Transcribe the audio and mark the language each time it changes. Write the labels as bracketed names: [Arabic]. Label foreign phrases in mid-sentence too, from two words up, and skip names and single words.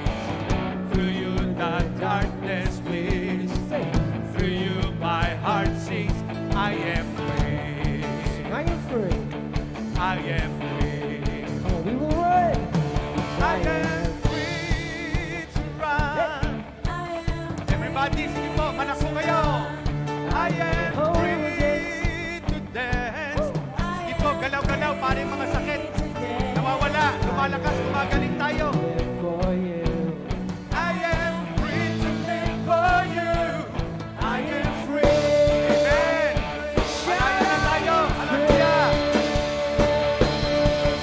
[English] Through you the darkness flees. Through you my heart sings. I am free. I am free. I am free. Oh, we will run. I am free to run. Everybody, [Filipino] sige po, manak po kayo. [English] I am free to dance. [Filipino] Sige po, galaw-galaw, para yung mga sakit nawawala, lumalakas, gumagaling tayo. [English] For you. I am free to live for you. I am free. Amen. [Filipino] Malaya na tayo. Hallelujah.